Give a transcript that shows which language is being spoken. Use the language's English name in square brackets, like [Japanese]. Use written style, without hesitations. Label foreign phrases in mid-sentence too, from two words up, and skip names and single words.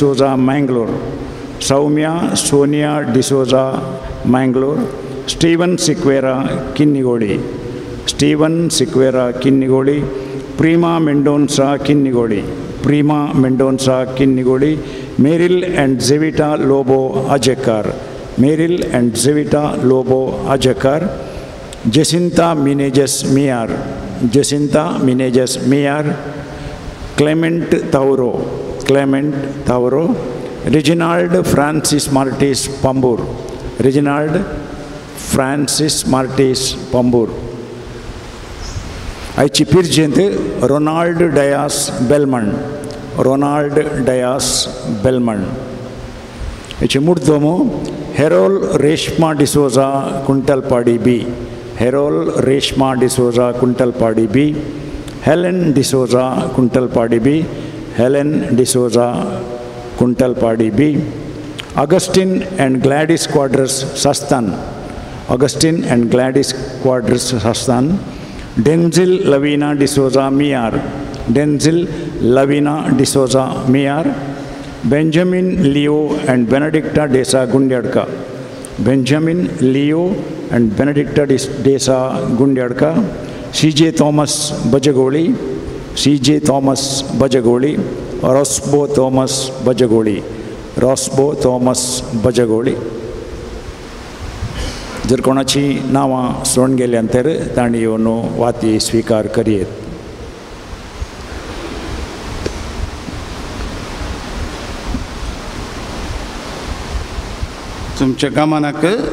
[Konkani] डिसोजा मैंगलोर, स्टीवन सिक्वेरा किन्निगोड़ी, प्रीमा मेंडोन्सा किन्निगोड़ी, मेरिल एंड जेविटा लोबो अजकर, जेसिंता मिनेजस मियार, क्लेमेंट Clement Thavro, Reginald Francis Martis Pambur, Reginald Francis Martis Pambur. आयची पिरजेंत रोनाल्ड डायास बेलमन, रोनाल्ड डायास बेलमन. हेचे मुर्दोमो हेरोल रेश्मा डिसोजा कुंटलपाडी बी, हेरोल रेश्मा डिसोजा कुंटलपाडी बी, हेलेन डिसोजा कुंटलपाडी बी, हेलेन डिसोजा कुंटलपाडी बी. Augustine and Gladys Quadras Sastan, Augustine and Gladys Quadras Sastan. Denzil Lavina D'Souza Miar, Denzil Lavina D'Souza Miar. Benjamin Leo and Benedicta Desa Gundyadka, Benjamin Leo and Benedicta Desa Gundyadka. C.J. Thomas Bajagoli, C.J. Thomas Bajagoli. Rosbo Thomas Bajagoli, Rosbo Thomas Bajagoli. जर कोणाची नावां सोडून गेल्यानंतर तांणी येवन वाती स्वीकार करीत. तुमच्या कामानाक